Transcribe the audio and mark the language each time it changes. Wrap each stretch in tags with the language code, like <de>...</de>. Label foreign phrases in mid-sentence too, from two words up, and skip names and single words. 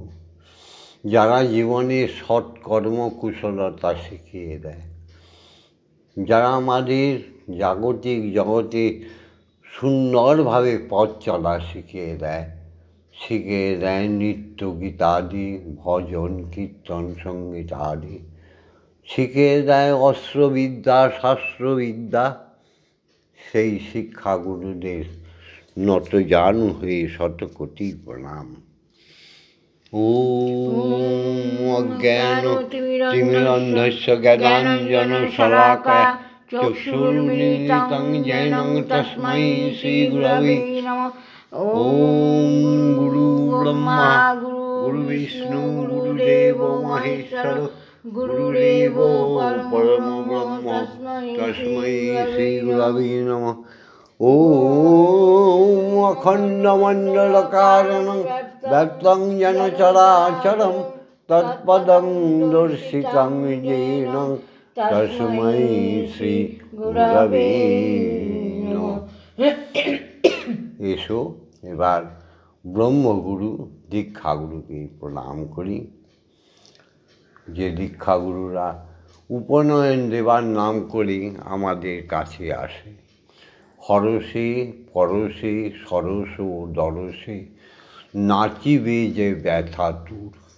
<bn>যারা জীবনে সৎকর্ম কুশলতা শিখিয়ে দেয়, যারা আমাদের জাগতিক জগতে সুন্দরভাবে পথ চলা শিখিয়ে দেয় নৃত্য গীতাদি, ভজন কীর্তন সঙ্গীত আদি, শিখিয়ে দেয় অস্ত্রবিদ্যা শাস্ত্রবিদ্যা, সেই শিক্ষাগুরুদের নতজানু হয়ে শতকোটি প্রণাম।</bn> <sa>অজ্ঞানতিমিরন্ধস্য জ্ঞানাঞ্জন শলাকায়া চক্ষুর্মিলিतं येन তস্मै শ্রীগুরবে নমঃ। ওম গুরু ব্রহ্মা গুরু বিষ্ণু গুরুদেব মহেশ্বর গুরুদেব পরম ব্রহ্ম তস্मै শ্রীগুরবে নমঃ। ওম অখণ্ডমণ্ডলকারণং ব্যক্तं যেন চরাচরং তৎপদং দর্শিतं येन তস্मै শ্রী গুরবে নমঃ।</sa> <bn>এসো এবার ব্রহ্মগুরু দীক্ষাগুরুকে প্রণাম করি। যে দীক্ষাগুরুরা উপনয়ন দেবার নাম করে আমাদের কাছে আসে, হরসে পরশে সরস দরসে নাচিবে যে ব্যথা দূর।</bn>